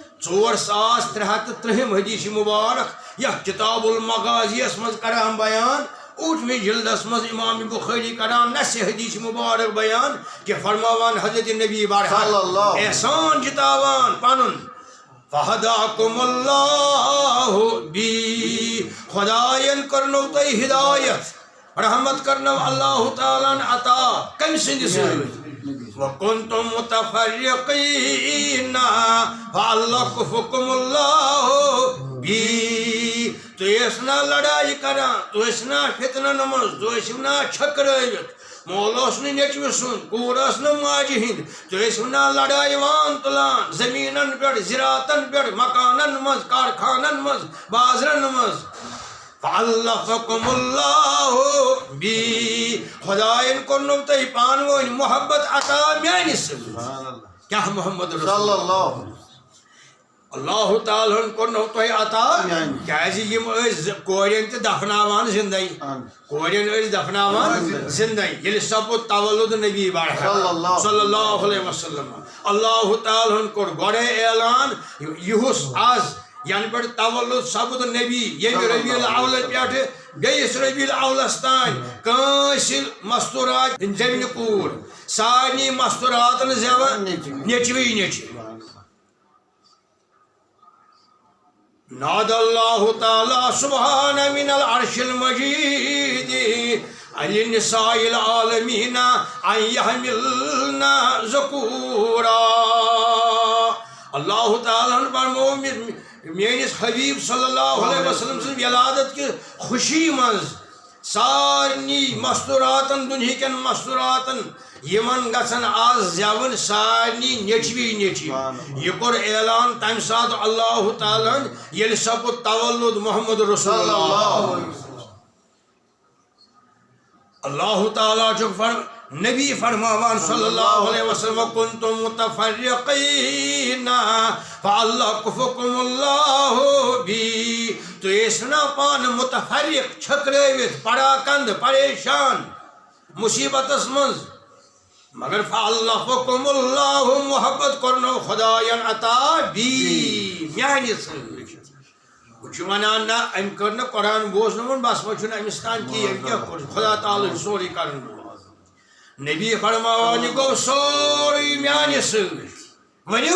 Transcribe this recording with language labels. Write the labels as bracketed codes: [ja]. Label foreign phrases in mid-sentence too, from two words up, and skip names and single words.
[ks] 4330 حدیث مبارک یتھ کتاب المغازی یس مز کران بیان 8ویں جلدس مز امام بخاری کران نص حدیث مبارک بیان کہ فرماوان حضرت نبی بارحال احسان جتاوان پنن [ar] فہداکم اللہ بی [ks] خداین کرنو تۄہہِ ہدایت رحمت کرنو اللہ تعالیٰ عطا کمہِ سٕنٛدِ سۭتۍ [ar] وَكُنْتُمْ مُتَفَرِّقِينَ فَأَلَّفَكُمُ اللَّهُ بِي [ks] تُہۍ ٲسِو نا لڑٲے کران تُہۍ ٲسِو نا فتنن منٛز تُہۍ ٲسِو نا چھٔکرٲوِتھ مول اوس نہٕ نیٚچوِ سُنٛد کوٗر ٲس نہٕ ماجہِ ہِنٛدۍ تُہۍ ٲسِو نا لڑٲے وان تُلان زٔمیٖنن پٮ۪ٹھ زِراتن پٮ۪ٹھ مکانن منٛز کارخانن منٛز بازرن منٛز [ar] فَأَلَّفَكُمُ اللَّهُ بِي [ks] خداین کوٚرنو تۄہہِ پانہٕ ؤنۍ محبت عطا میانہِ سۭتۍ کیٛاہ محمد رسول اللہ تعالیٰ ہن کوٚرنو تۄہہِ عطا کیٛازِ یِم ٲسۍ کورٮ۪ن تہِ دفناوان زندے کورٮ۪ن ٲسۍ دفناوان زندے ییٚلہِ سپُد تولد نبی بارحال [ar] صلی اللہ علیہ وسلم [ks] اللہ تعالیٰ ہن کوٚر گۄڈے اعلان یِہُس آز ین پہ تولد سپد نبی یمہ ربیع الاول پہ بیس ربیع الاولس تان کٲنٛسہِ مستورات زمینہِ کوٗر سارنٕے مستوراتن زیوان نیچوی نیچوی [ar] نادى الله تعالى سبحانه من العرش المجيد للنساء العالمين أن يحملن ذكورا [ks] اللہ تعالیٰ فرمو میٲنِس حبیب [ar] صلی اللہ علیہ وسلم [ks] سٕنٛز ولادت کہِ خوشی منٛز سارنٕے مستوراتن دُنہِکٮ۪ن مستوراتن یمن گژھن آز زیوٕنۍ سارنٕے نیچوی نیچوی یہ کوٚر اعلان تمہِ ساتہٕ اللہ تعالیٰ ییٚلہِ سپُد تولد محمد رسول اللہ اللہ تعالیٰ چھُ نبی فرماوان [ar] صلی اللہ علیہ وسلم وَكُنْتُم مُتَفَرِّقِينَ فَأَلَّفَكُمُ اللَّهُ بِي [ks] تُہۍ ٲسِو نا پانہٕ متفرق چھٔکرٲوِتھ پڑاکند پریشان مصیبتس منٛز مگر [ar] فَأَلَّفَكُمُ اللَّهُ [ks] محبت کوٚرنو خۄدایَن عطا بی میانہِ سۭتۍ وہ چھُ ونان نہ أمۍ کٔر نہٕ قرآن بوزنوُن بس وۄنۍ چھُنہٕ أمِس تام کینٛہہ أمۍ کیٛاہ کوٚر خدا تعالیٰ چھُ سورُے کرن وول نبی فرماوان یہِ گوٚو سورُے میانہِ سۭتۍ ؤنِو